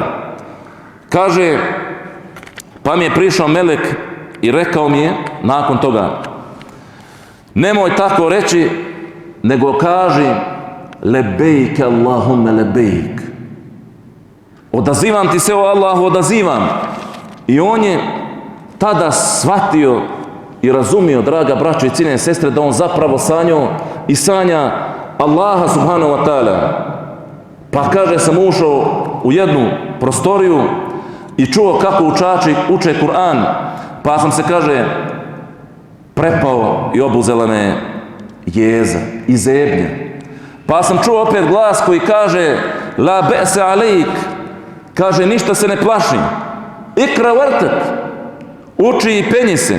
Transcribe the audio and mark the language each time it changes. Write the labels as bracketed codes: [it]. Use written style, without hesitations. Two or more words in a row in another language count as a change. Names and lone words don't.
[bs] Kaže, pa mi je prišao melek i rekao mi je nakon toga, nemoj tako reći, nego kaži [ar] لبيك اللهم لبيك. [bs] Odazivam ti se, o Allahu, odazivam. I on je tada shvatio i razumio, draga braćo i cijene sestre, da on zapravo sanjao i sanja Allaha [ar] سبحانه وتعالى. [bs] Pa kaže, sam ušao u jednu prostoriju i čuo kako učači uče Kur'an, pa sam se, kaže, prepao i obuzela me jeza i zebnja. Pa sam čuo opet glas koji kaže, [ar] لا بأس عليك, [bs] kaže, ništa se ne plaši, [ar] اقرأ وارتق, [bs] uči i penji se.